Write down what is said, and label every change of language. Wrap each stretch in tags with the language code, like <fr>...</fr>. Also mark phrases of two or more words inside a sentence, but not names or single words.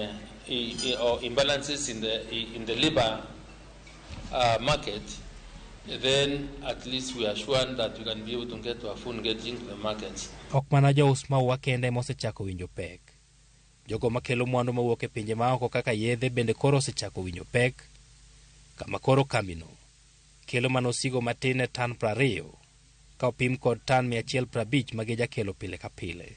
<en>the labor market, then at least we are sure that we can be able to get to a full engaging into the markets.</en> <luo>Ok mana jous maua kende mosechako winjo pek. Jogo makelo mwandu mawuok e pinje maoko kaka yedhe bende koro osechako winjo pek, kama koro kambino kelo manosigo matin e tan 20 ka opim kod tan 150 ma geja kelo pile ka pile.</luo>